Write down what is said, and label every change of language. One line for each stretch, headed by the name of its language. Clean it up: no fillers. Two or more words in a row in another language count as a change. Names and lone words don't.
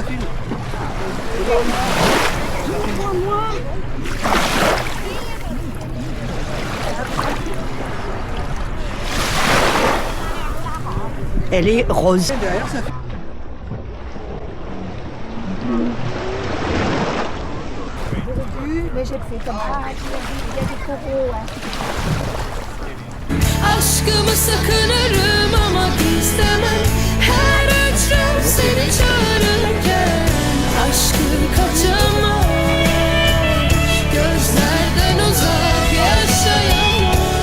French: Elle est rose. Mais j'ai fait comme ça, il y a des coraux.
Turkish: Aşkımı sakınırım ama gizlemem. Her hücrem seni çağırırken aşkı kaçamam. Gözlerden uzak yaşayamam.